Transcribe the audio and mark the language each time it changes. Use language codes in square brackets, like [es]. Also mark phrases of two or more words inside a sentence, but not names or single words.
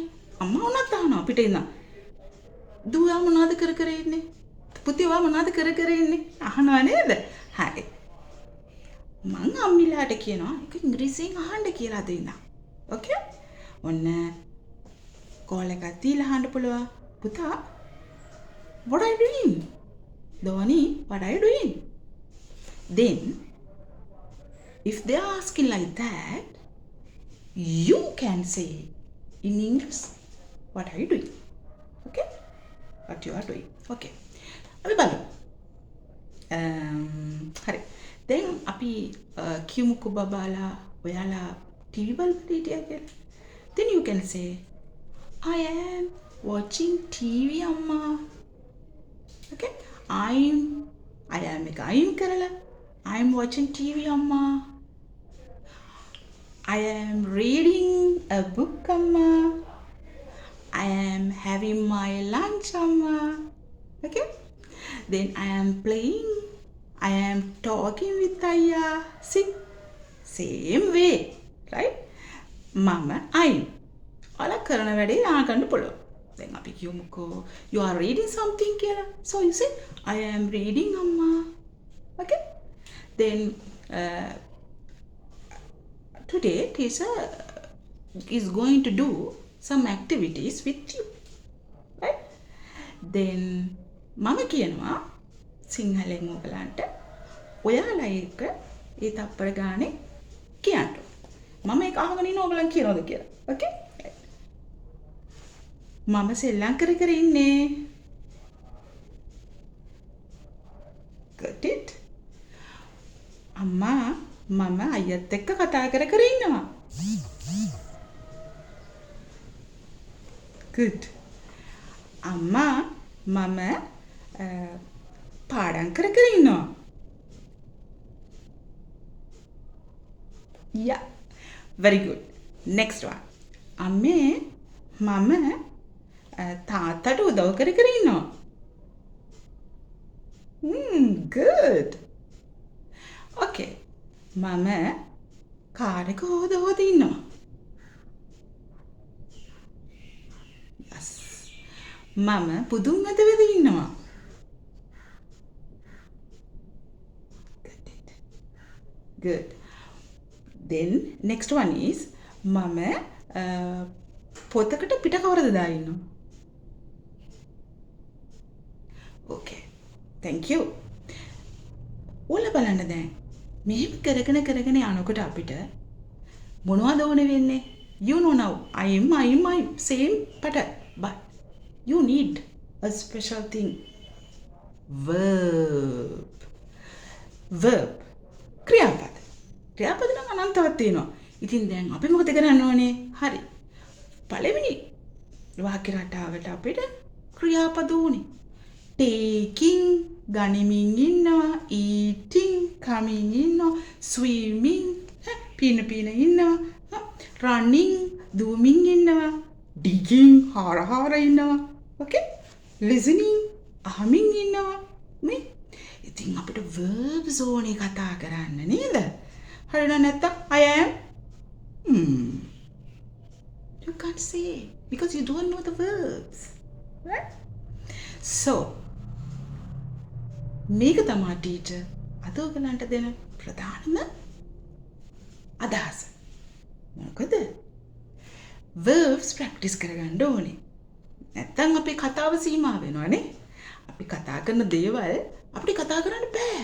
[si] අම්මා උනත් අහනවා පිටේ ඉන්න. දුවා මොනවද කර කර ඉන්නේ? පුතේ ඔයා මොනවද කර කර ඉන්නේ? අහනවා නේද? හරි. මං අම්මිලාට කියනවා ඒක ඉංග්‍රීසියෙන් අහන්න කියලා දෙන්න. ඕකේ? ඔන්න කෝල් එකක් දීලා අහන්න පුළුවන්. [en] පුතා what are you doing? Dhoni, what are you doing? Then if they are asking like that, you can say in English what are you doing? Okay? What you are doing. [si] Okay. අපි බලමු. හරි. දැන් අපි කියමුකෝ බබාලා ඔයාලා ටීවී බලන්න හිටියා කියලා. [en] Then you can say I am watching TV amma. Okay? I am කරලා I am watching TV amma. I am reading a book amma. I am having my lunch amma. Okay? Then I am playing. I am talking with Aya. See? Same way. Right? Mama, I. [si] ඔයාලා කරන වැඩේ ආගන්න පුළුවන්. දැන් අපි කියමුකෝ [en] you are reading something [si] කියලා. [en] So you say I am reading amma. Okay? Then today teacher is going to do some activities with you. Right? Then [si] මම කියනවා සිංහලෙන් ඔයගලන්ට ඔයාලා එක ඒ තප්පර ගානේ කියන්න. මම ඒක අහගෙන ඉන්න ඔයගලන් කියනවද කියලා. Okay? මම සෙල්ලම් කර ඉන්නේ. [en] Got it? [si] අම්මා මම අයියත් එක්ක කතා කර ඉන්නවා. [en] Good. [si] අම්මා මම පාඩම් කර ඉන්නවා. [en] Yeah. Very good. Next one. [si] අම්මේ මම තාත්තට උදව් කර ඉන්නවා. [en] Good. [si] Okay. මම කාර් එක හොද ඉන්නවා. [en] Yes. [si] මම පුදුම් අද ඉන්නවා. [en] Good. Then next one is [si] මම පොතකට පිට කවරද දා ඉන්නවා. [en] Okay. Thank you. [si] ඔයාලා බලන්න දැන් මෙහෙම කරගෙන යනකොට අපිට මොනවද ඕනේ වෙන්නේ? [en] You know now. I am same pattern. But you need a special thing. Verb. [si] ක්‍රියාපද. ක්‍රියාපද නම් අනන්තවත් තියෙනවා. ඉතින් දැන් අපි මොකද කරන්න ඕනේ? හරි. පළවෙනි වාක්‍ය රටාවට අපිට ක්‍රියාපද ඕනේ. Taking ගනිමින් ඉන්නවා, eating කමින් ඉන්නවා, swimming පින ඉන්නවා, running දුවමින් ඉන්නවා, digging හාර ඉන්නවා. Okay? Listening අහමින් ඉන්නවා. මේ ඉතින් අපිට verbs ඕනේ කතා කරන්න නේද? හරිද නැත්තම් [en] I am you can't say because you don't know the verbs. Right? [si] So මේක තමයි ටීචර් අද ඔයගලන්ට දෙන ප්‍රධානම අදහස. මොකද? [en] verbs practice [si] කරගන්න ඕනේ. නැත්තම් අපේ කතාව සීමා වෙනවනේ. අපි කතා කරන දේවල් අපිට කතා කරන්න බෑ.